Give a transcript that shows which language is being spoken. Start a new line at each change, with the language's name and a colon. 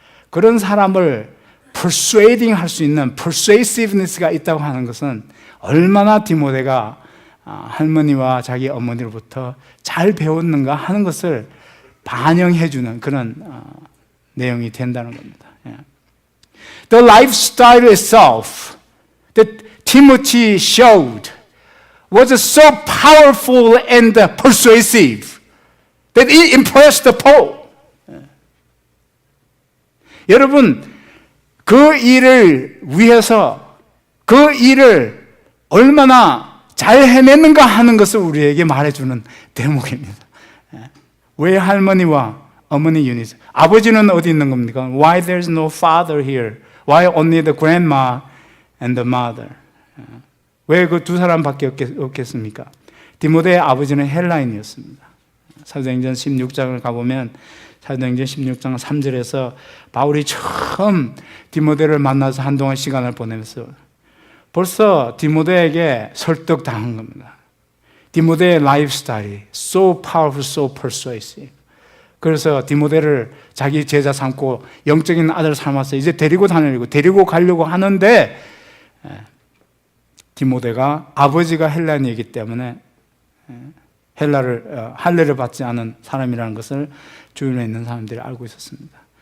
Korean: 그런 사람을 persuading 할 수 있는 persuasiveness가 있다고 하는 것은 얼마나 디모데가 할머니와 자기 어머니로부터 잘 배웠는가 하는 것을 반영해주는 그런 내용이 된다는 겁니다.
English: The lifestyle itself that Timothy showed was so powerful and persuasive that it impressed Paul.
Korean: 여러분, 그 일을 위해서 그 일을 얼마나 잘 해냈는가 하는 것을 우리에게 말해주는 대목입니다. 외할머니와 어머니 유니스. 아버지는 어디 있는 겁니까?
English: Why there's no father here? Why only the grandma and the mother?
Korean: 왜 그 두 사람밖에 없겠습니까? 디모데의 아버지는 헬라인이었습니다. 사도행전 16장을 가보면 사도행전 16장 3절에서 바울이 처음 디모데를 만나서 한동안 시간을 보내면서 벌써 디모데에게 설득당한 겁니다. 디모데의 라이프 스타일이
English: so powerful, so persuasive.
Korean: 그래서 디모데를 자기 제자 삼고 영적인 아들 삼아서 이제 데리고 다니려고, 데리고 가려고 하는데 디모데가 아버지가 헬라인이기 때문에 할례를 받지 않은 사람이라는 것을 주변에 있는 사람들이 알고 있었습니다.